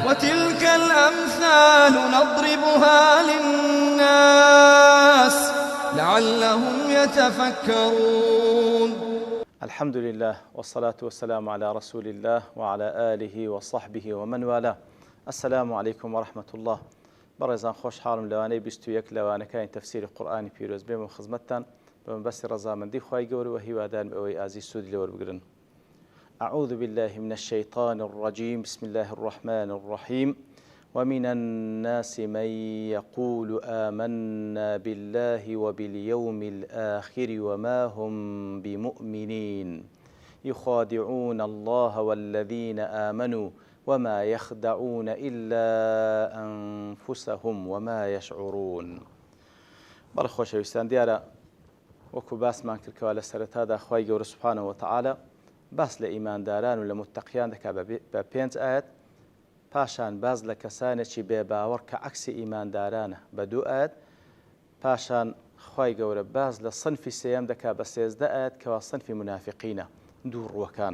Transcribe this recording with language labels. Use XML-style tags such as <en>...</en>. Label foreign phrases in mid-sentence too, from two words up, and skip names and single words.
<ar>وتلك الأمثال نضربها للناس لعلهم يتفكرون. الحمد لله والصلاة والسلام على رسول الله وعلى آله وصحبه ومن والاه. السلام عليكم ورحمة الله.</ar> <ckb>بەڕێزان خۆشحاڵم لەوانەی 21 لەوانەکانی تەفسیری قورئانی پیرۆز بێم و خزمەتتان بەمەبەستی ڕەزامەندی خوای گەورە و هیوادارم ئەوەی ئازیز سوودی لێوەربگرن.</ckb> <ar>أعوذ بالله من الشيطان الرجيم. بسم الله الرحمن الرحيم. ومن الناس من يقول آمنا بالله وباليوم الآخر وما هم بمؤمنين يخادعون الله والذين آمنوا وما يخدعون إلا أنفسهم وما يشعرون.</ar> <ckb>بەڵێ خۆشەویستان، دیارە وەکو باسمان کردکەوە لە سەرەتادا خوای گەورە</ckb> <ar>سوبحانەهو وتەعالە</ar> <ckb>باس لە ئیمانداران و لە متەقیان دەکات بە 5 ئاەت، پاشان باز لە کەسانێکی بێباوەڕ کە عەکسی ئیماندارانە بە 2 ئاەت، پاشان خوای گەورە باز لە سنفی سێیەم دەکات بە 13 ئاەت کەوا سنفی منافقینە، دوو ڕووەکان.</ckb>